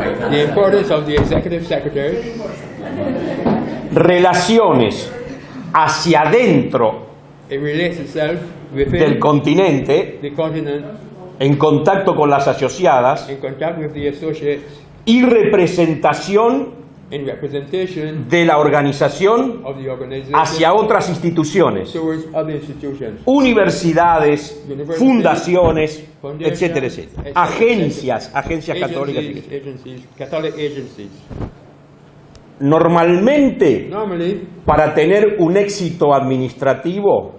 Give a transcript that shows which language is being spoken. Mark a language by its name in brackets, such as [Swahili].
[English] The importance of the executive secretary. [Spanish] Relaciones hacia adentro [English] It relates itself within [Spanish] del continente, [English] the continent, [Spanish] en contacto con las asociadas, [English] in contact with the associates, [Spanish] y representación [English] in representation [Spanish] de la organización [English] of the organization [Spanish] hacia otras instituciones, [English] towards other institutions, [Spanish] universidades, fundaciones, [English] foundations, [Spanish] etcétera, etcétera. Agencias católicas. [English] agencies, Catholic agencies. [Spanish] Normalmente, [English] Normally, [Spanish] para tener un éxito administrativo,